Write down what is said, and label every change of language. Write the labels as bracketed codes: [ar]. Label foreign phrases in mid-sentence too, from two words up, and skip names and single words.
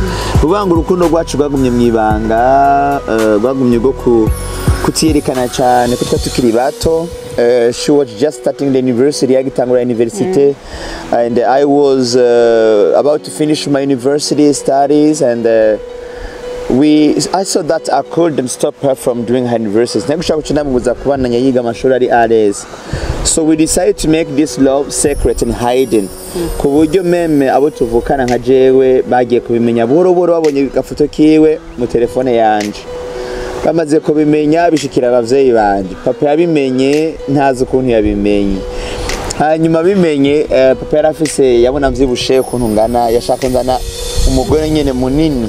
[rn] Uvuga ngo urukundo rwacu rwagumye mu ibanga, rwagumye rwo kutiyerekana cyane kuko tukiri bato. [en] She was just starting the university, yagitangura university, and I was about to finish my university studies, and I saw that I couldn't stop her from doing her university. So we decided to make this love secret and hidden. [rn] Ku buryo meme abo tuvukana nka jewe bagiye kubimenya buhoro buhoro, babonye gafoto kiwe mu telefone yanje. Bamaze kubimenya bishikira abavyeyi banje. Papa yabimenye ntazi ukuntu yabimenye. Hanyuma bimenye papa yarafise yabona mvyibushe ukuntu ngana, yashaka nzana umugore nyene munini.